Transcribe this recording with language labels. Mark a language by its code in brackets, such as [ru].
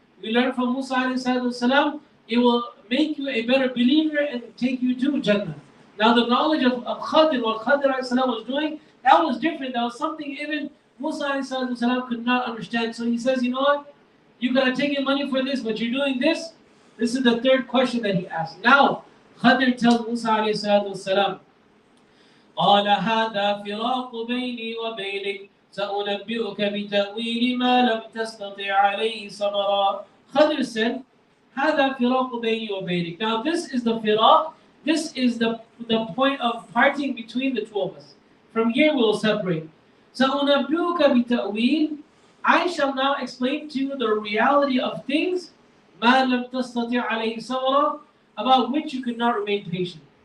[en] We learn from Musa ﷺ, it will make you a better believer and take you to Jannah. Now the knowledge of Khadr, what Khadr ﷺ was doing, that was different. That was something even Musa ﷺ could not understand. So he says, you know what? You gotta take your money for this, but you're doing this. This is the third question that he asked. Now Khadr tells Musa [ar] ﷺ, قال هذا فراق بيني وبينك سأنبئك بتأويل ما لم تستطع عليه صبرا. [en] Khadr said, [ar] هذا فراق بيني وبينك. [en] Now this is the firaq. This is the point of parting between the two of us. From here we will separate. [ar] سأنبئك بتأويل. [en] I shall now explain to you the reality of things [ar] ما لم تستطع عليه صبرا, [en] about which you could not remain patient.